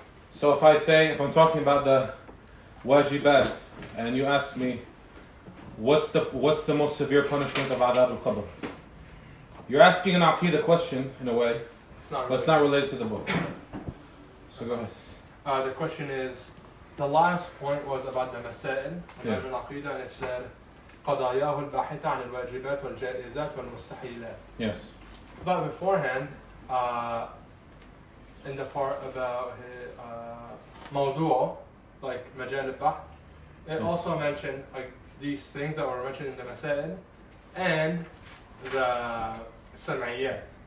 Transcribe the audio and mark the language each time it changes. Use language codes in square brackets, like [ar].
[en] So if I'm talking about the wajibat, and you ask me, what's the most severe punishment of adab al-qabr? You're asking an aqeedah question in a way, but it's not related to the book. So go ahead. The question is, the last point was about the masail, Yeah. about al-aqeedah, and it said, [ar] قضاياه الباحثة عن الواجبات والجائزات والمستحيلات. [en] Yes. But beforehand, in the part about موضوع, like [ar] مجال البحث, [en] it also mentioned like these things that were mentioned in the masail and the sam'iyat.